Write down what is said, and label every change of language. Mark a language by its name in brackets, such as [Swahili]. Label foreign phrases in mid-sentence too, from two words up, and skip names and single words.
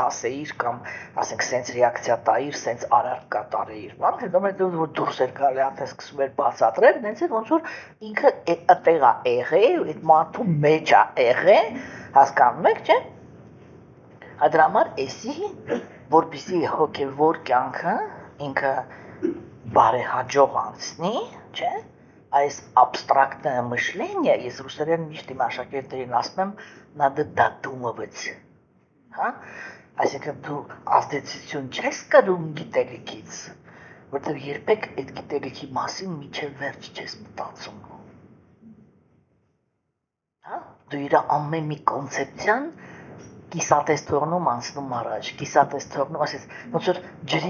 [Armenian] ասեիր կամ ասենք սենց ռեակցիա տայիր, սենց արարք կատարեիր, բան, հետո որ դուրս էր գալի, արդեն սկսում էր բացատրել, նենց էր ոնց որ ինքը այդտեղ է եղել, այդ մարդու մեջ է եղել, հասկանում եք, չէ՞։ Այդ համար էսի, որպեսզի հոգևոր կյանքը ինքը բարեհաջող անցնի, չէ՞։ Այս [Russian] абстрактное мышление, [Armenian] ես ռուսերեն միշտ իմ աշակերտներին ասում եմ, [Russian] надо додумывать, [Armenian] հա? Այսինքն դու ազդեցություն չես կրում գիտելիքից, որտեղ երբեք այդ գիտելիքի մասին միջև վերջ չես մտածում, հա? Դու իր ամեն մի կոնցեպցիան կիսատես թողնում անցնում առաջ, կիսատես թողնում, ասես, ոնց որ ջրի